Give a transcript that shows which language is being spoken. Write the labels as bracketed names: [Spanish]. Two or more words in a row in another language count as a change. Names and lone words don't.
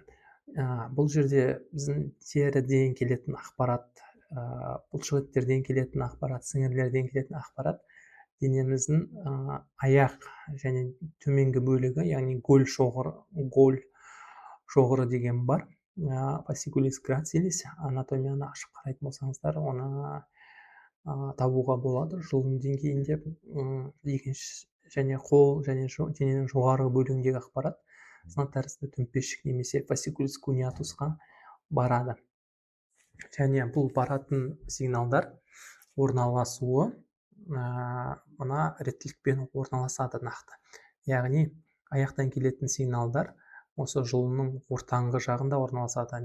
[Kazakh] Бұл жерде біздің теріден келетін ақпарат, бұлшықеттерден келетін ақпарат, сіңірлерден келетін ақпарат денеміздің аяқ және төменгі бөлігі, яғни гол шоғыры деген бар. [Latin] Fasciculus gracilis [Kazakh] анатомияны ашып қарайтын болсаңыздар, оны табуға болады. Жұлын деңгейінде екінші және қол және дененің жоғарғы бөлігіндегі ақпарат сынап тәрізді төмпешік немесе [Latin] fasciculus cuneatusқа [Kazakh] барады. Және бұл баратын сигналдар орналасуы мына реттілікпен орналасады нақты. Яғни аяқтан келетін сигналдар осы жұлынның ортаңғы жағында орналасады.